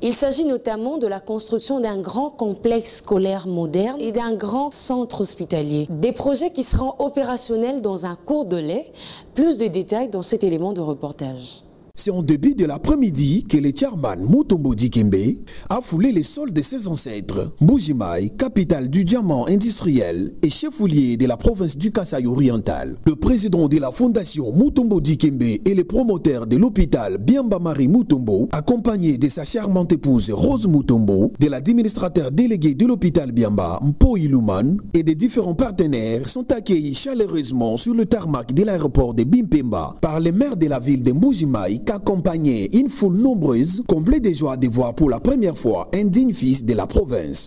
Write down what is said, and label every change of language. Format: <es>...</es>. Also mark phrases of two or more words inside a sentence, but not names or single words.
<fr>Il s'agit notamment de la construction d'un grand complexe scolaire moderne et d'un grand centre hospitalier. Des projets qui seront opérationnels dans un cours de lait. Plus de détails dans cet élément de reportage. C'est en début de l'après-midi que le chairman Mutombo Dikembe a foulé les sols de ses ancêtres. Mbuji-Mayi, capitale du diamant industriel et chef-lieu de la province du Kasaï oriental. Le président de la fondation Mutombo Dikembe et le promoteur de l'hôpital Biamba Marie Mutombo, accompagné de sa charmante épouse Rose Mutombo, de l'administrateur délégué de l'hôpital Biamba, Mpo Iluman, et des différents partenaires sont accueillis chaleureusement sur le tarmac de l'aéroport de Bimpemba par le maire de la ville de Mbuji-Mayi, accompagné une foule nombreuse, comblée de joie de voir pour la première fois un digne fils de la province.</fr>